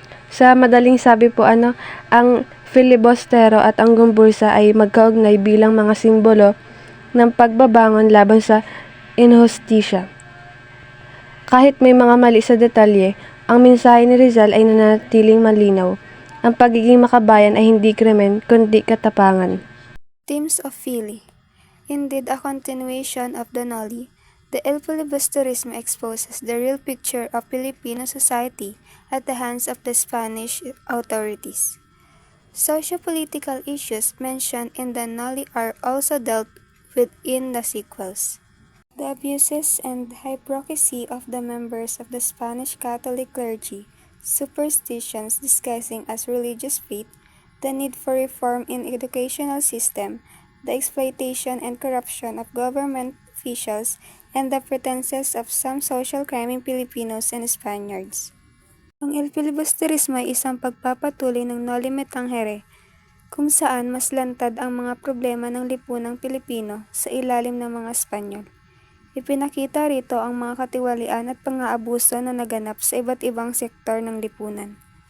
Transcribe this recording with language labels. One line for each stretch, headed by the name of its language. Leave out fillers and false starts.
Filipino: Sa madaling sabi po ang filibustero at ang Gumbursa ay magkaugnay bilang mga simbolo ng pagbabangon laban sa inhustisya. Kahit may mga mali sa detalye, ang mensahe ni Rizal ay nanatiling malinaw. Ang pagiging makabayan ay hindi krimen, kundi katapangan.
English: Themes of Fili. Indeed, a continuation of the Noli, the El Filibusterismo exposes the real picture of Filipino society at the hands of the Spanish authorities. Socio-political issues mentioned in the Noli are also dealt with in the sequels. The abuses and hypocrisy of the members of the Spanish Catholic clergy, superstitions disguising as religious faith, the need for reform in educational system, the exploitation and corruption of government officials, and the pretenses of some social criming Filipinos and Spaniards.
Filipino: Ang El Filibusterismo ay isang pagpapatuloy ng No Limitang Here, kung saan mas lantad ang mga problema ng lipunang Pilipino sa ilalim ng mga Espanyol. Ipinakita rito ang mga katiwalian at pang-aabuso na naganap sa iba't ibang sektor ng lipunan.